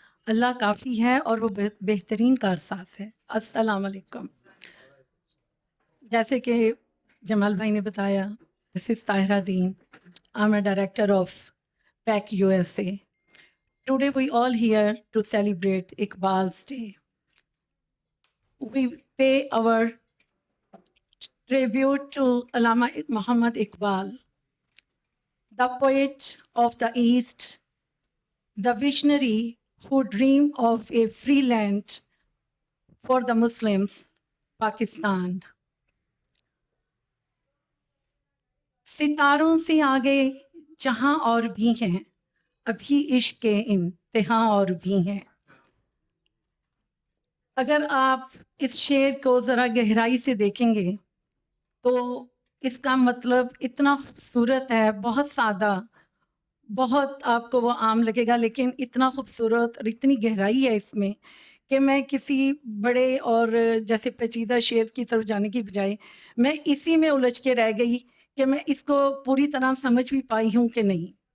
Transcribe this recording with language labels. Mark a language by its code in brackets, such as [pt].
[ur] اللہ کافی ہے اور وہ بہترین کارساز ہے. السلام علیکم. جیسے کہ جمال بھائی نے بتایا، [en] this is [ur] طاہرہ دین. [en] I am a director of PAC USA. Today we all here to celebrate Iqbal's Day. We pay our tribute to Allama Muhammad Iqbal, the poet of the East, the visionary who dreamed of a free land for the Muslims, Pakistan. [ur] ستاروں سے آگے جہاں اور بھی ہیں، ابھی عشق کے امتحان اور بھی ہیں. اگر آپ اس شعر کو ذرا گہرائی سے دیکھیں گے تو اس کا مطلب اتنا خوبصورت ہے، بہت سادہ، بہت آپ کو وہ عام لگے گا، لیکن اتنا خوبصورت اور اتنی گہرائی ہے اس میں کہ میں کسی بڑے اور جیسے پیچیدہ شعر کی طرف جانے کی بجائے میں اسی میں الجھ کے رہ گئی کہ میں اس کو پوری طرح سمجھ بھی پائی ہوں کہ نہیں.